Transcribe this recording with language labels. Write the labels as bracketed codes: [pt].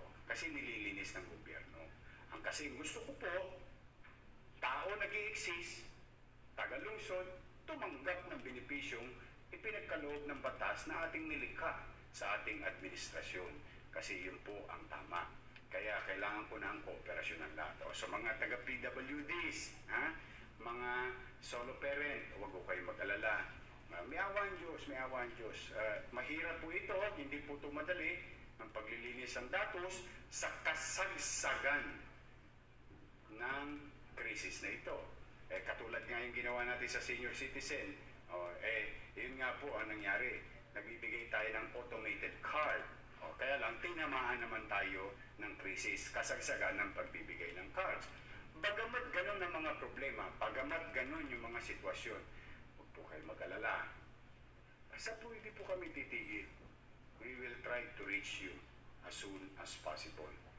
[tl] Kasi nililinis ng gobyerno. Ang kasi gusto ko po, tao nag-i-exist, taga-lungsod, tumanggap ng benepisyong ipinagkaloob ng batas na ating nilikha sa ating administrasyon. kasi yun po ang tama. Kaya kailangan po ng kooperasyon ng lahat. O, so mga taga-PWDs, ha? Mga solo parent, huwag ko kayo mag-alala. May awan Diyos, may awan Diyos. Mahirap po ito, hindi po ito madali ang paglilinis ng datos sa kasagsagan ng krisis na ito. Katulad nga yung ginawa natin sa senior citizen, yun nga po ang nangyari. Nagbibigay tayo ng automated card. Kaya lang, tinamaan naman tayo ng krisis, kasagsagan ng pagbibigay ng cards. Bagamat ganun ang mga problema, bagamat ganun yung mga sitwasyon, huwag po kayo mag-alala. Basta po hindi po kami titigil. [en] We will try to reach you as soon as possible.